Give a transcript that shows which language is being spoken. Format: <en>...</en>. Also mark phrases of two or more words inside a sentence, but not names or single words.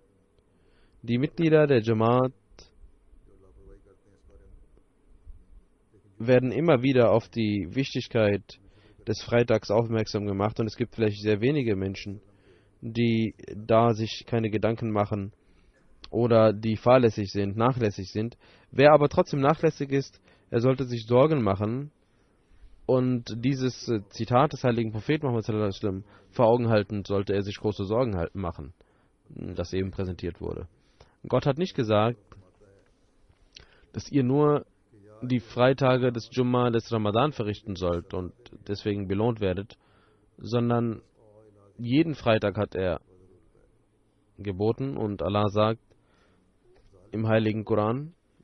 <de>Die Mitglieder der Jamaat werden immer wieder auf die Wichtigkeit des Freitags aufmerksam gemacht und es gibt vielleicht sehr wenige Menschen, die da sich keine Gedanken machen oder die fahrlässig sind, nachlässig sind. Wer aber trotzdem nachlässig ist, er sollte sich Sorgen machen und dieses Zitat des heiligen Propheten Muhammad</de> <ar>صلى الله عليه وسلم</ar> <de>vor Augen halten, sollte er sich große Sorgen machen, das eben präsentiert wurde. Gott hat nicht gesagt, dass ihr nur die Freitage des Jumma des Ramadan verrichten sollt und deswegen belohnt werdet, sondern jeden Freitag hat er geboten und Allah sagt im heiligen Koran:</de>